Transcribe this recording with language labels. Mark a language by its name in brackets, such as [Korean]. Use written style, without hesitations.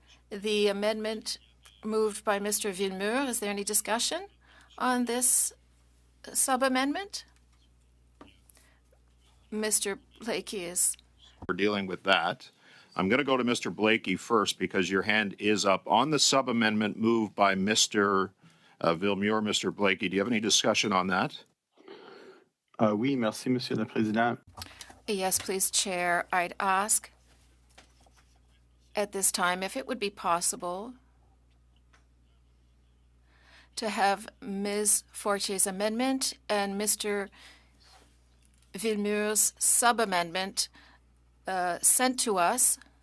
[English] The amendment moved by Mr. Villemure, is there any discussion on this sub-amendment? Mr. Blakey is... We're dealing with that. I'm going to go to Mr. Blakey first because your hand is up on the sub-amendment moved by Mr. Villemure. Mr. Blakey, do you have any discussion on that? [French] Oui, merci, Monsieur le Président. [English] Yes, please, Chair. I'd ask at this time if it would be possible to have Ms. Fortier's amendment and Mr. Villemure's sub-amendment sent to us.